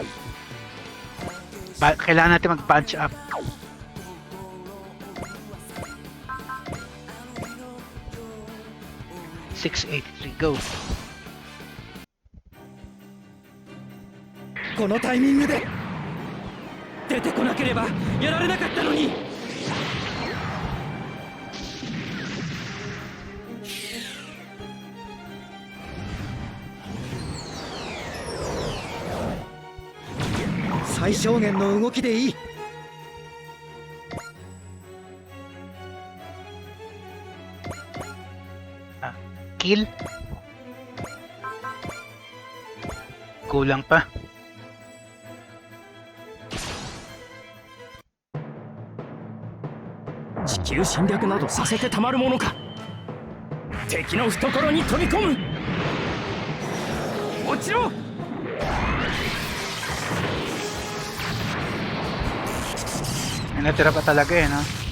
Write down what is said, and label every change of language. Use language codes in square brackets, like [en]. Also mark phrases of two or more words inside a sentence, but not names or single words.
[tl] Kailangan natin mag- [en] punch up. [tl] $683, go. [ja] このタイミングで出てこなければやられなかったのに。最小限の動きでいい。 [tl] Kill? Kulang pa. [ja] 地球侵略などさせてたまるものか。敵の懐に飛び込む。落ちろ。 [tl] May natira pa talaga eh, no?